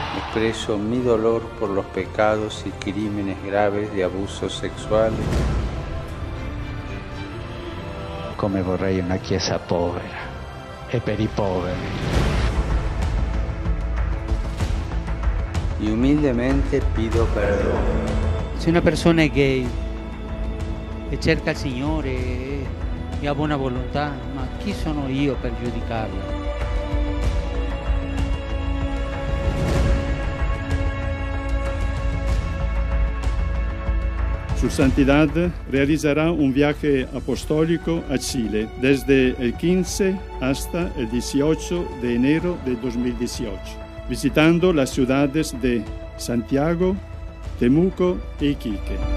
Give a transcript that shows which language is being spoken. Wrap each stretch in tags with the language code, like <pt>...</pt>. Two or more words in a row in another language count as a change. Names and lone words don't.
<es>expreso mi dolor por los pecados y crímenes graves de abusos sessuali.</es> <it>Come vorrei una chiesa povera e per i poveri.</it> <es>Y humildemente pido perdón.</es> <it>Se una persona è gay e cerca il Signore e ha buona volontà, ma chi sono io per giudicarla?</it> <es>Su Santidad realizará un viaje apostólico a Chile desde el 15 hasta el 18 de enero de 2018, visitando las ciudades de Santiago, Temuco e Iquique.</es>